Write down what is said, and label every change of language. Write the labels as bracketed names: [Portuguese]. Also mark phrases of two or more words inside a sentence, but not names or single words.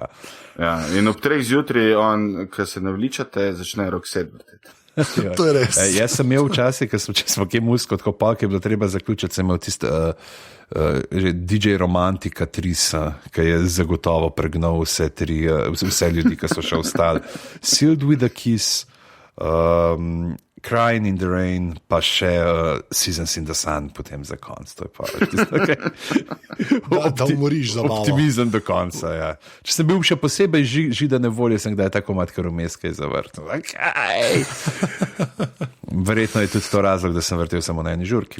[Slovenian] Ja, in ob 3 zjutraj on, ko se navličate, začne Roxette vrteti. To je res. Jaz sem imel včasih, če smo kje musko, tako pa, ki je bilo treba zaključiti, sem imel tiste DJ Romantika 3, ki je zagotovo pregnal vse ljudi, ki so še ostali. Sealed with a Kiss, Crying in the Rain, pa še Seasons in the Sun, potem za konc. To je pa da umoriš za malo. Optimizem do konca, ja. Če sem bil še posebej židane volje, sem kdaj tako mat, kar vmes kaj zavrtel. Verjetno je tudi to razlog, da sem vrtel samo na eni žurki.